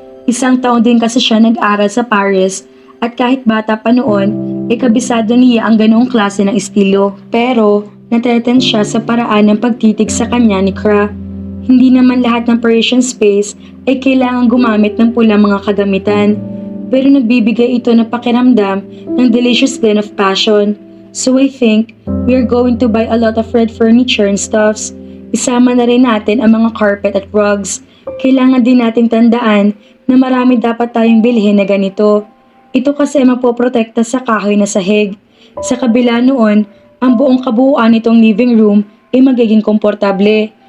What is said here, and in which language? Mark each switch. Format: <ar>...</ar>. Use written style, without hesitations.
<tl>Isang taon din kasi siya nag-aral sa Paris at kahit bata pa noon, kabisado niya ang ganoong klase ng estilo. Pero natreten siya sa paraan ng pagtitig sa kanya ni Kra. Hindi naman lahat ng Parisian space ay kailangan gumamit ng pulang mga kagamitan. Pero nagbibigay ito ng pakiramdam ng</tl> <en>delicious blend of passion. So I think we are going to buy a lot of red furniture and stuffs.</en> <tl>Isama na rin natin ang mga carpet at rugs. Kailangan din nating tandaan na marami dapat tayong bilhin na ganito. Ito kasi magpoprotekta sa kahoy na sahig. Sa kabila noon, ang buong kabuuan nitong living room ay magiging komportable.</tl>